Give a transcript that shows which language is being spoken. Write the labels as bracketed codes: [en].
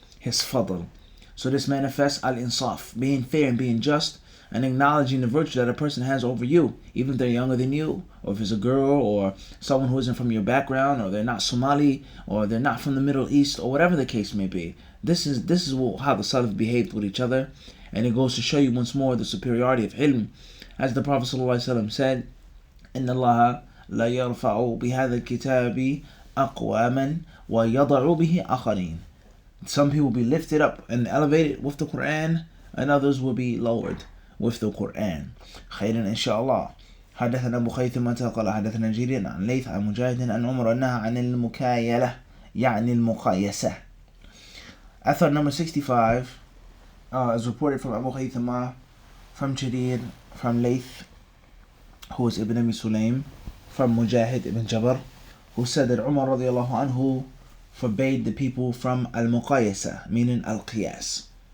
[en] So this manifests al-insaf, being fair and being just, and acknowledging the virtue that a person has over you, even if they're younger than you, or if it's a girl, or someone who isn't from your background, or they're not Somali, or they're not from the Middle East, or whatever the case may be. This is how the Salaf behaved with each other, and it goes to show you once more the superiority of ilm. As the Prophet ﷺ said, [ar] إِنَّ اللَّهَ لَا يَرْفَعُ بِهَذَا الْكِتَابِ أَقْوَامًا وَيَضَعُ بِهِ آخَرِينَ. [en] Some people will be lifted up and elevated with the Quran, and others will be lowered with the Quran. [ar] خيرا إن شاء الله. حدثنا أبو خيثمة قال حدثنا جرير عن ليث عن مجاهد عن عمر أنها عن المكايلة يعني المقايسة. [en] Athar number 65 is reported from Abu Khaythama, from Jarir, from Layth, who is Ibn Abi Sulaym, from Mujahid ibn Jabr, who said that Umar radiallahu anhu forbade the people from al-muqayasa, meaning al-qiyas.